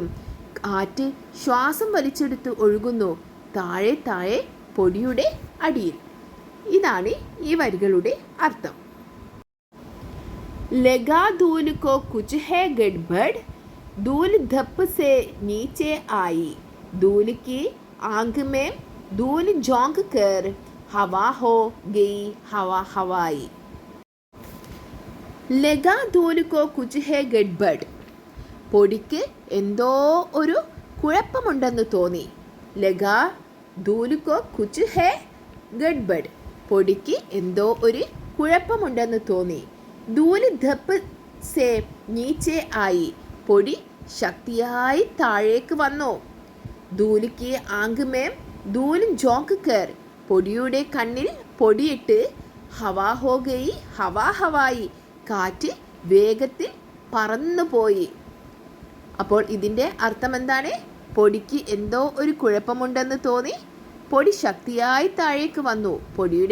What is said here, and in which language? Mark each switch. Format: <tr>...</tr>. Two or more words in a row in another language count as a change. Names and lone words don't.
<ml>കാറ്റ് ശ്വാസം വലിച്ചെടുത്ത് ഒഴുകുന്നു. താഴെ താഴെ പൊടിയുടെ അടിയിൽ. ഇതാണ് ഈ വരികളുടെ അർത്ഥം.</ml> <hi>लगा धूल को कुछ है गड़बड़, धूल धप्प से नीचे आई, धूल की आंख में धूल झोंक कर हवा हो गई हवा हवाई. लगा धूल को कुछ है गड़बड़.</hi> <ml>പൊടിക്ക് എന്തോ ഒരു കുഴപ്പമുണ്ടെന്ന് തോന്നി.</ml> <hi>लगा धूल को कुछ है गड़बड़.</hi> <ml>പൊടിക്ക് എന്തോ ഒരു കുഴപ്പമുണ്ടെന്ന് തോന്നി.</ml> <hi>धूल धप्प से नीचे आई.</hi> <ml>പൊടി ശക്തിയായി താഴേക്ക് വന്നു.</ml> <hi>ധൂൽ की आंख में धूल झोंक कर.</hi> <ml>പൊടിയുടെ കണ്ണിൽ പൊടിയിട്ട്.</ml> <hi>हवा हो गई हवा हवाई.</hi> <ml>കാറ്റ് വേഗത്തിൽ പറന്നുപോയി. അപ്പോൾ ഇതിൻ്റെ അർത്ഥം എന്താണ്? പൊടിക്ക് എന്തോ ഒരു കുഴപ്പമുണ്ടെന്ന് തോന്നി. പൊടി ശക്തിയായി താഴേക്ക് വന്നു.</ml>